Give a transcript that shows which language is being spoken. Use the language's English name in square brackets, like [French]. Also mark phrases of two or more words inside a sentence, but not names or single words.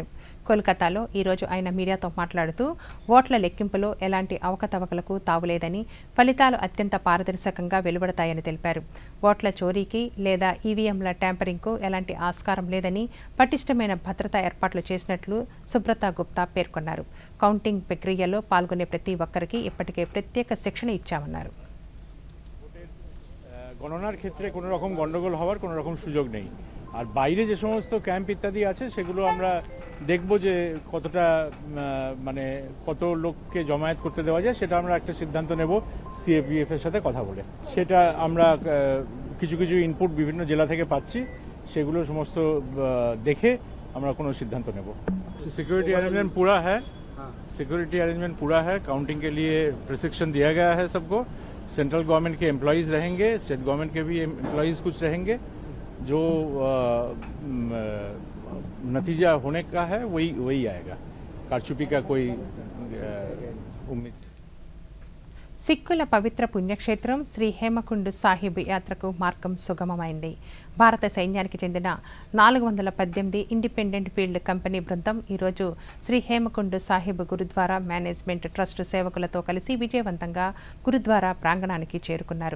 [Telugu] కోల్కతాలో ఈరోజు ఆయన మీడియాతో మాట్లాడుతూ ఓట్ల లెక్కింపులో ఎలాంటి అవకతవకలకు తావులేదని, ఫలితాలు అత్యంత పారదర్శకంగా వెలువడతాయని తెలిపారు. ఓట్ల చోరీకి లేదా ఈవీఎంల ట్యాంపరింగ్కు ఎలాంటి ఆస్కారం లేదని, పటిష్టమైన భద్రతా ఏర్పాట్లు చేసినట్లు సుబ్రత గుప్తా పేర్కొన్నారు. కౌంటింగ్ ప్రక్రియలో పాల్గొనే ప్రతి ఒక్కరికి ఇప్పటికే ప్రత్యేక శిక్షణ ఇచ్చామన్నారు. [Bangla] গণনার ক্ষেত্রে কোনো রকম গন্ডগোল হওয়ার কোনো রকম সুযোগ নেই। আর বাইরে যে সমস্ত ক্যাম্প ইত্যাদি আছে সেগুলো আমরা দেখব যে কতটা মানে কত লোককে জমায়েত করতে দেওয়া যায়, সেটা আমরা একটা সিদ্ধান্ত নেব CAPF এর সাথে কথা বলে। সেটা আমরা কিছু কিছু ইনপুট বিভিন্ন জেলা থেকে পাচ্ছি, সেগুলো সমস্ত দেখে আমরা কোনো সিদ্ধান্ত নেব। [Hindi] सिक्योरिटी अरेंजमेंट पूरा है, सिक्योरिटी अरेंजमेंट पूरा है। काउंटिंग के लिए प्रशिक्षण दिया गया है सबको। सेंट्रल गवर्नमेंट के एम्प्लॉयज़ रहेंगे, स्टेट गवर्नमेंट के भी एम्प्लॉयज़ कुछ रहेंगे। जो नतीजा होने का है वही आएगा। कारछुपी का कोई उम्मीद। [Telugu] సిక్కుల పవిత్ర పుణ్యక్షేత్రం శ్రీ హేమకుండ్ సాహిబ్ యాత్రకు మార్గం సుగమమైంది. భారత సైన్యానికి చెందిన 418 ఇండిపెండెంట్ ఫీల్డ్ కంపెనీ బృందం ఈరోజు శ్రీ హేమకుండ్ సాహిబ్ గురుద్వారా మేనేజ్మెంట్ ట్రస్ట్ సేవకులతో కలిసి విజయవంతంగా గురుద్వారా ప్రాంగణానికి చేరుకున్నారు.